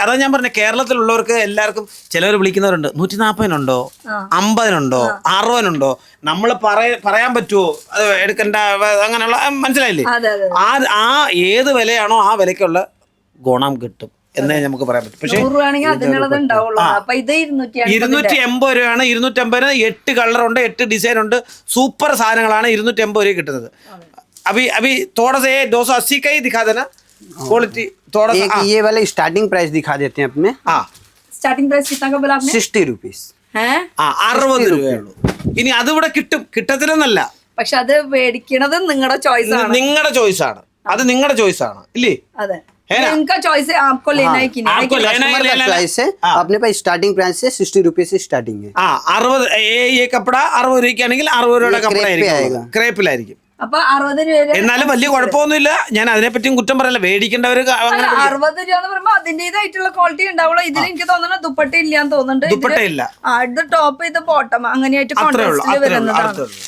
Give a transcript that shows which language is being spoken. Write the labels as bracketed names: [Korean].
[Malayalam] അതാ ഞാൻ പറഞ്ഞ, കേരളത്തിലുള്ളവർക്ക് എല്ലാവർക്കും ചിലവർ വിളിക്കുന്നവരുണ്ട് 140 50 60 നമ്മൾ പറയാൻ പറ്റുമോ അത് എടുക്കണ്ട അങ്ങനെയുള്ള, മനസ്സിലായില്ലേ? ആ ഏത് വിലയാണോ ആ വിലക്കുള്ള ഗുണം കിട്ടും എന്നേ നമുക്ക് പറയാൻ പറ്റും. പക്ഷേ 280 രൂപയാണ്. 250 8 കളറുണ്ട്, 8 ഡിസൈൻ ഉണ്ട്, സൂപ്പർ സാധനങ്ങളാണ് 280 രൂപ കിട്ടുന്നത്. [Hindi] अभी थोड़ा सा 280 का ही दिखा देना क्वालिटी थोड़ा सा. ये वाला स्टार्टिंग प्राइस दिखा देते हैं अपने. स्टार्टिंग प्राइस कितना का बोला आपने? 60 रुपीस. [Malayalam] 60 രൂപയുള്ളൂ. ഇനി അത് ഇവിടെ കിട്ടും, കിട്ടത്തില്ലെന്നല്ല. പക്ഷെ അത് മേടിക്കണത് നിങ്ങളുടെ ചോയ്സ് ആണ്. നിങ്ങളുടെ ചോയ്സ് ആണ്, അത് നിങ്ങളുടെ ചോയ്സ് ആണ്, ഇല്ലേ? [Hindi] അതെ, इनका चॉइस है, आपको लेना है कि नहीं. आपको लेना है प्राइस है. अपने पास स्टार्टिंग प्राइस है 60 रुपीस से स्टार्टिंग है. [Malayalam] 60 [Hindi] ये कपड़ा [Malayalam] 60 രൂപയ്ക്കാണെങ്കിൽ 60 രൂപയുടെ കപ്പട ആയിരിക്കും, ക്രേപ്പിലായിരിക്കും. അപ്പൊ 60 രൂപ. എന്നാലും വലിയ കുഴപ്പമൊന്നുമില്ല. ഞാൻ അതിനെ പറ്റിയും കുറ്റം പറയല്ല. മേടിക്കേണ്ടവര് 60 രൂപ എന്ന് പറയുമ്പോ അതിന്റേതായിട്ടുള്ള ക്വാളിറ്റി ഉണ്ടാവുള്ളൂ. ഇതിൽ എനിക്ക് തോന്നുന്നു ദുപ്പട്ട ഇല്ലാന്ന് തോന്നുന്നുണ്ട്. ദുപ്പട്ടയില്ല. ഇത് ടോപ്പ്, ഇത് ബോട്ടം, അങ്ങനെയായിട്ട് കോൺട്രാസ്റ്റിൽ വരുന്നതാണ്.